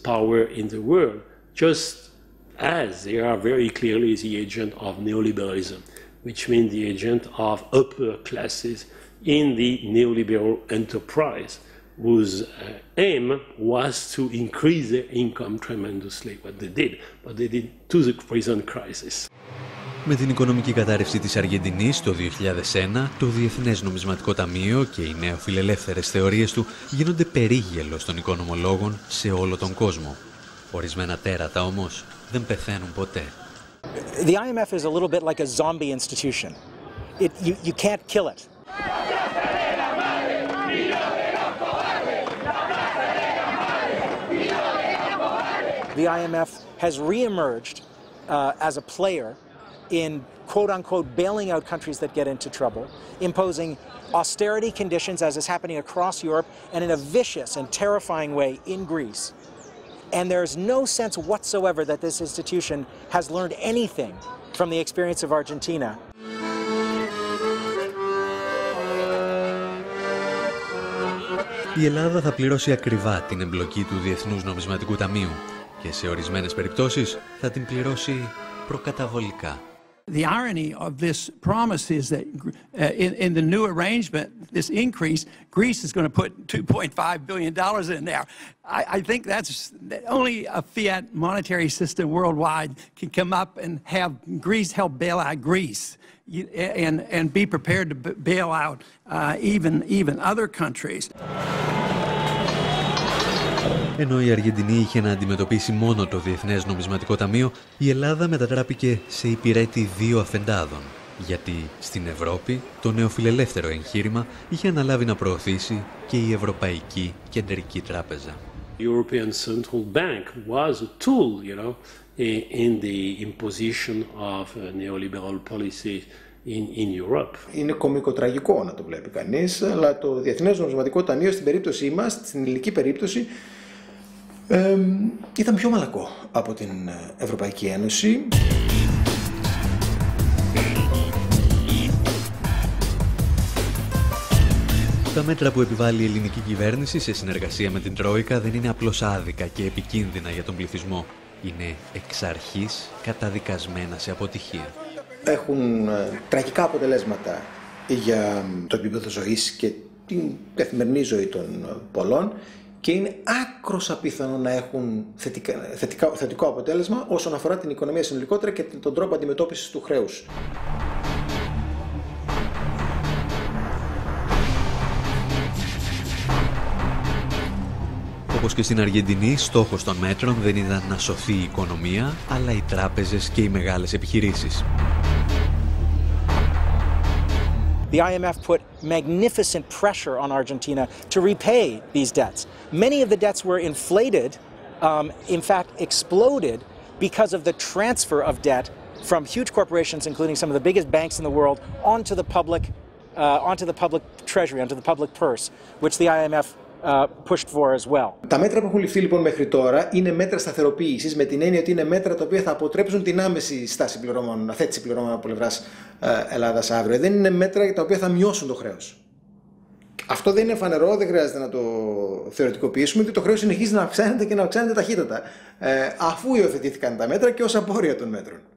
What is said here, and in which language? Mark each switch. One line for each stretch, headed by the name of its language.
English: power in the world, just as they are very clearly the agent of neoliberalism, which means the agent of upper classes in the neoliberal enterprise, whose aim was to increase their income tremendously, what they did, but they did to the present crisis.
Greek: Με την οικονομική κατάρρευση της Αργεντινής το 2001, το Διεθνές Νομισματικό Ταμείο και οι νεοφιλελεύθερες θεωρίες του γίνονται περίγελος των οικονομολόγων σε όλο τον κόσμο. Ορισμένα τέρατα όμως δεν πεθαίνουν ποτέ.
English: The IMF is a little bit like a zombie institution. You can't kill it. The IMF has reemerged as a player in quote-unquote bailing out countries that get into trouble, imposing austerity conditions as is happening across Europe and in a vicious and terrifying way in Greece. And there's no sense whatsoever that this institution has learned anything from the experience of Argentina.
Greek: Η Ελλάδα θα πληρώσει ακριβά την εμπλοκή του Διεθνούς Νομισματικού Ταμείου και σε ορισμένες περιπτώσεις θα την πληρώσει προκαταβολικά.
English: The irony of this promise is that in the new arrangement, this increase, Greece is going to put $2.5 billion in there. I think that's only a fiat monetary system worldwide can come up and have Greece help bail out Greece and be prepared to bail out even other countries.
Greek: Ενώ η Αργεντινή είχε να αντιμετωπίσει μόνο το Διεθνές Νομισματικό Ταμείο, η Ελλάδα μετατράπηκε σε υπηρέτη δύο αφεντάδων, γιατί στην Ευρώπη το νεοφιλελεύθερο εγχείρημα είχε αναλάβει να προωθήσει και η Ευρωπαϊκή Κεντρική Τράπεζα.
English: The European Central Bank was a tool, in the imposition of neoliberal policies in Europe.
Greek: Είναι κωμικοτραγικό να το βλέπει κανείς, αλλά το Διεθνές Νομισματικό Ταμείο στην περίπτωσή μας, στην ελληνική περίπτωση, ήταν πιο μαλακό από την Ευρωπαϊκή Ένωση. Τα μέτρα που επιβάλλει η ελληνική κυβέρνηση σε συνεργασία με την Τρόικα δεν είναι απλώς άδικα και επικίνδυνα για τον πληθυσμό. Είναι εξ αρχής καταδικασμένα σε αποτυχία. Έχουν τραγικά αποτελέσματα για το επίπεδο ζωής και την καθημερινή ζωή των πολλών και είναι άκρως απίθανο να έχουν θετικό αποτέλεσμα όσον αφορά την οικονομία συνολικότερα και τον τρόπο αντιμετώπισης του χρέους. Όπως και στην Αργεντινή, στόχος των μέτρων δεν ήταν να σωθεί η οικονομία, αλλά οι τράπεζες και οι μεγάλες επιχειρήσεις.
English: The IMF put magnificent pressure on Argentina to repay these debts. Many of the debts were inflated, in fact exploded, because of the transfer of debt from huge corporations, including some of the biggest banks in the world, onto the public treasury, onto the public purse, which the IMF pushed for as well.
Greek: Τα μέτρα που έχουν ληφθεί λοιπόν μέχρι τώρα είναι μέτρα σταθεροποίησης, με την έννοια ότι είναι μέτρα τα οποία θα αποτρέψουν την άμεση στάση πληρώμων, αθέτηση πληρώμων από πλευράς Ελλάδας αύριο. Δεν είναι μέτρα τα οποία θα μειώσουν το χρέος. Αυτό δεν είναι φανερό, δεν χρειάζεται να το θεωρητικοποιήσουμε, ότι το χρέος συνεχίζει να αυξάνεται και να αυξάνεται ταχύτατα, αφού υιοθετήθηκαν τα μέτρα και ως απόρρια των μέτρων.